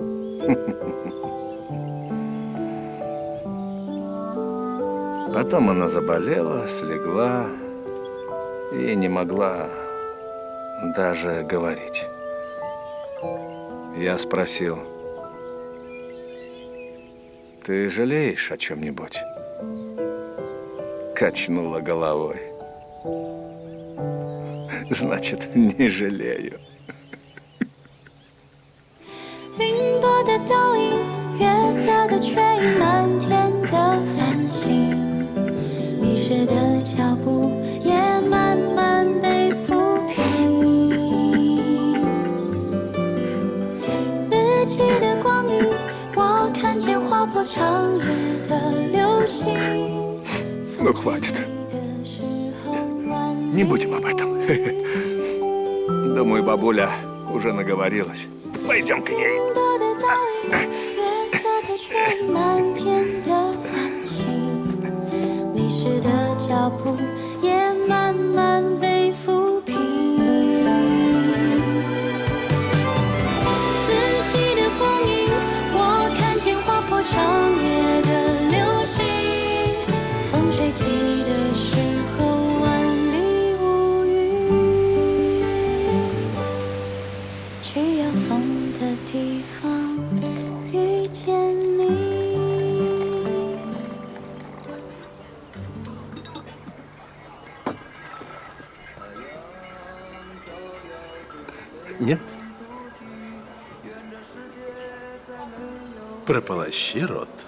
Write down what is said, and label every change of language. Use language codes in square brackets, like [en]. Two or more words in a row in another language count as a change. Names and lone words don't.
[ru] Потом она заболела, слегла и не могла даже говорить. Я спросил: «Ты жалеешь о чем-нибудь?» Качнула головой. Значит, не жалею. [zh] 云朵的倒影，月色的却已漫天的繁星，迷失的脚步也慢慢被抚平。四季的光阴，我看见划破长夜的流星。 [ru] Ну, хватит. Не будем об этом. Думаю, бабуля уже наговорилась. Пойдем к ней. [zh] 云朵的倒影，月色的却已漫天的繁星，迷失的脚步也慢慢被抚平。四季的光阴，我看见划破长夜的流星。风吹起的时候，万里无云，去有风的地方遇见你。 [ru] Нет? Прополощи рот.